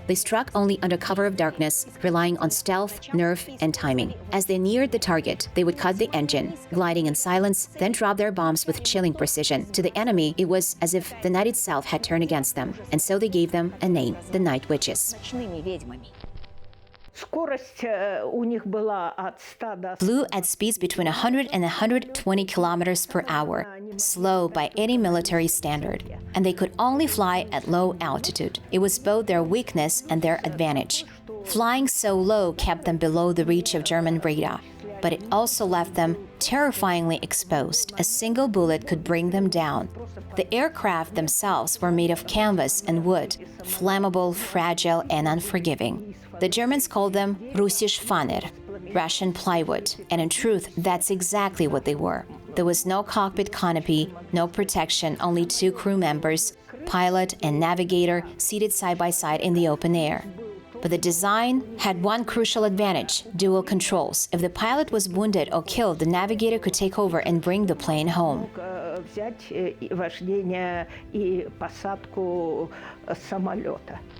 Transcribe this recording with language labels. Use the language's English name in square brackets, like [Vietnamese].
[English] They struck only under cover of darkness, relying on stealth, nerve, and timing. As they neared the target, they would cut the engine, gliding in silence, then drop their bombs with chilling precision. To the enemy, it was as if the night itself had turned against them. And so they gave them a name, the Night Witches. [Russian] Скорость у них была от 100 до... [English] Flew at speeds between 100 and 120 kilometers per hour, slow by any military standard, and they could only fly at low altitude. It was both their weakness and their advantage. Flying so low kept them below the reach of German radar, but it also left them terrifyingly exposed. A single bullet could bring them down. The aircraft themselves were made of canvas and wood, flammable, fragile, and unforgiving. The Germans called them Russisch Faner, Russian plywood, and in truth, that's exactly what they were. There was no cockpit canopy, no protection, only 2 crew members, pilot and navigator, seated side by side in the open air. But the design had one crucial advantage: dual controls. If the pilot was wounded or killed, the navigator could take over and bring the plane home. [Russian] Взять вождение и посадку самолета.